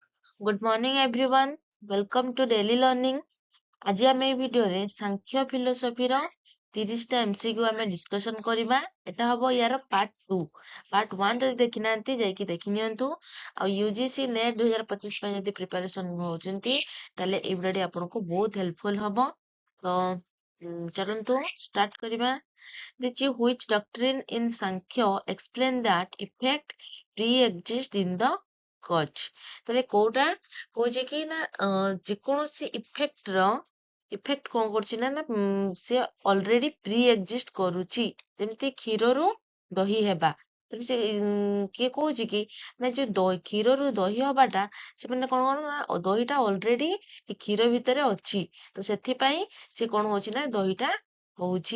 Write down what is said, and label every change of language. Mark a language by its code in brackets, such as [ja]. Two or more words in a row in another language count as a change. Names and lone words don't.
[en] Good morning everyone. Welcome to daily learning. [or] ଆଜି ଆମେ ଏଇ ଭିଡିଓରେ ସାଂଖ୍ୟ ଫିଲୋସଫିର 30ଟା MCQ ଆମେ ଡିସ୍କସନ କରିବା। ଏଟା ହବ ୟାର ପାର୍ଟ 2। ପାର୍ଟ 1 ଯଦି ଦେଖିନାହାନ୍ତି ଯାଇକି ଦେଖି ନିଅନ୍ତୁ। ଆଉ UGC ନେଟ୍ 2025 ପାଇଁ ଯଦି ପ୍ରିପାରେସନ ହଉଛନ୍ତି ତାହେଲେ ଏଇ ଭିଡିଓଟି ଆପଣଙ୍କୁ ବହୁତ ହେଲ୍ପଫୁଲ ହବ। ତ ଚାଲନ୍ତୁ ଷ୍ଟାର୍ଟ କରିବା। [en] Which doctrine in Sankhya explain that effect pre-exist in the cause? [or] ତାହେଲେ କୋଉଟା କହୁଛି କି ନା ଯେକୌଣସି ଇଫେକ୍ଟ କଣ କରୁଛି ନା ସେ [en] already pre exist [or] କରୁଛି। ଯେମିତି କ୍ଷୀରରୁ ଦହି ହେବା, ତାହେଲେ ସେ କିଏ କହୁଛି କି ନା ଯୋଉ କ୍ଷୀରରୁ ଦହି ହବାଟା ସେମାନେ କଣ କଣ ନା ଦହିଟା ଅଲରେଡି କ୍ଷୀର ଭିତରେ ଅଛି, ତ ସେଥିପାଇଁ ସେ କଣ ହଉଛି ନା ଦହିଟା ହଉଛି।